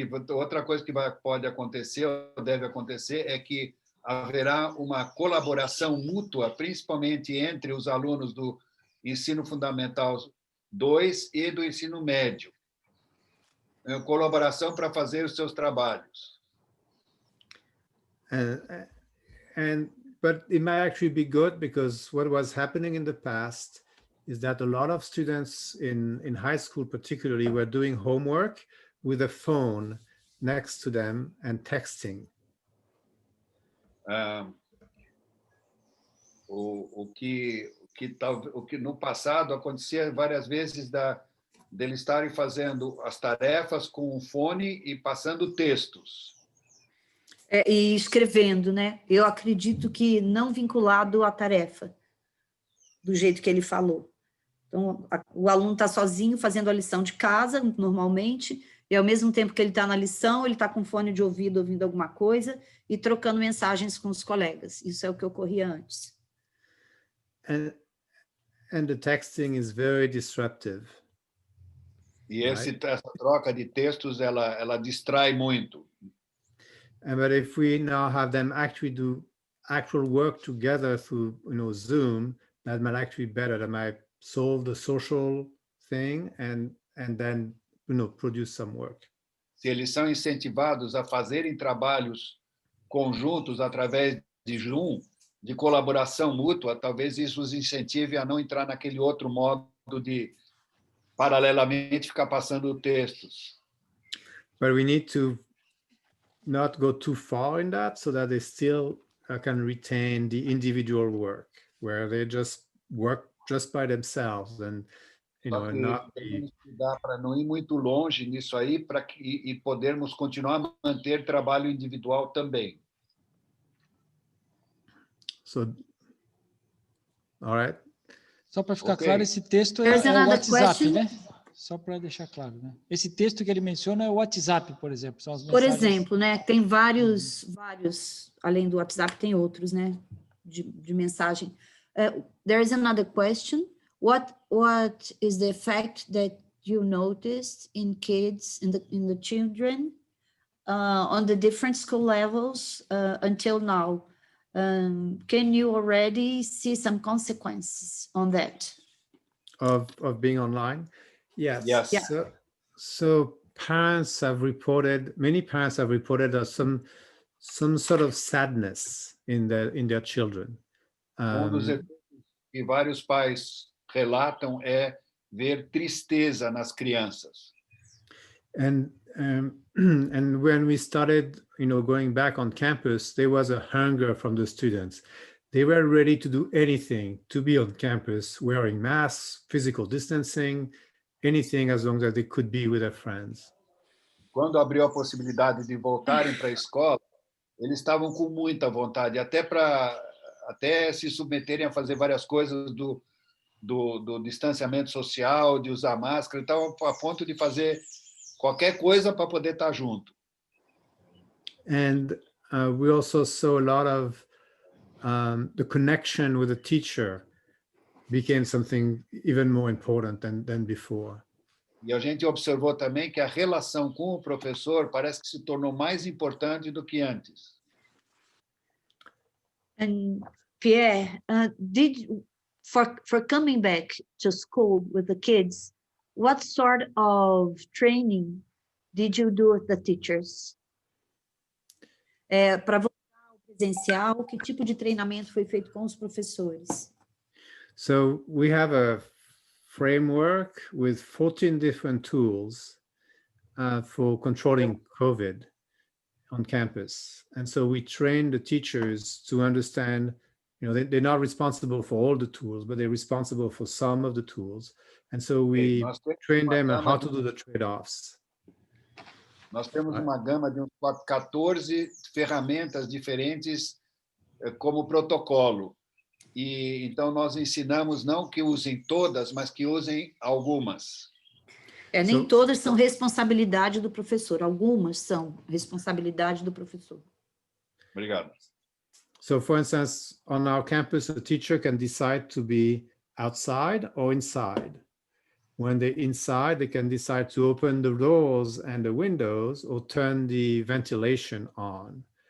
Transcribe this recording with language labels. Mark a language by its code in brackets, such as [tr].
[pt] Outra coisa que pode acontecer, ou deve acontecer, é que haverá uma colaboração mútua, principalmente entre os alunos do ensino fundamental 2 e do ensino médio. Colaboração para fazer os seus trabalhos. [en] But it might actually be good, because what was happening in the past is that a lot of students in high school particularly were doing homework with a phone next to them and texting. [pt] O que no passado acontecia várias vezes deles estarem fazendo as tarefas com o fone e passando textos. E escrevendo, né? Eu acredito que não vinculado à tarefa, do jeito que ele falou. Então, o aluno está sozinho fazendo a lição de casa, normalmente, e ao mesmo tempo que ele está na lição, ele está com fone de ouvido, ouvindo alguma coisa, e trocando mensagens com os colegas. Isso é o que ocorria antes. [en] And the texting is very disruptive. [pt] E essa troca de textos, ela distrai muito. [en] But if we now have them actually do actual work together through, Zoom, that might actually be better. That might solve the social thing and then, produce some work. [pt] Se eles são incentivados a fazerem trabalhos conjuntos através de Zoom, de colaboração mútua, talvez isso os incentive a não entrar naquele outro modo de, paralelamente, ficar passando textos. [en] But we need to not go too far in that, so that they still can retain the individual work, where they just work just by themselves, and and not be... [pt] Dá para não ir muito longe nisso aí, e podermos continuar a manter trabalho individual também. [en] So, all right. [pt] Só para ficar claro, esse texto é o WhatsApp, né? Só para deixar claro, né? Esse texto que ele menciona é o WhatsApp, por exemplo. São as mensagens... Por exemplo, né? Tem vários, além do WhatsApp, tem outros, né? De mensagem. [en] There is another question. What is the effect that you noticed in kids, in the children, on the different school levels until now? Can you already see some consequences on that? of being online? Yes. Yes. Yeah. So parents have reported, many parents have reported some sort of sadness in their children. [pt] Dos efeitos que vários pais relatam é ver tristeza nas crianças. [en] And when we started, going back on campus, there was a hunger from the students. They were ready to do anything to be on campus, wearing masks, physical distancing, anything as long as they could be with their friends. [pt] Quando abriu a possibilidade de voltarem para a escola, eles estavam com muita vontade, até se submeterem a fazer várias coisas do distanciamento social, de usar máscara, estavam a ponto de fazer qualquer coisa para poder estar junto. [en] And we also saw a lot of the connection with the teacher became something even more important than before. [pt] E a gente observou também que a relação com o professor parece que se tornou mais importante do que antes. [en] And Pierre, for coming back to school with the kids, what sort of training did you do with the teachers? [pt] Para voltar ao presencial, que tipo de treinamento foi feito com os professores? [en] So we have a framework with 14 different tools for controlling COVID on campus. And so we train the teachers to understand, they're not responsible for all the tools, but they're responsible for some of the tools. And so we train them on how to do the trade-offs. [pt] Nós temos uma gama de 14 ferramentas diferentes como protocolo. E então nós ensinamos não que usem todas, mas que usem algumas. Nem todas são responsabilidade do professor, algumas são responsabilidade do professor. Obrigado. [en] So for instance, on our campus, a teacher can decide to be outside or inside. When they're inside, they can decide to open the doors and the windows or turn the ventilation on.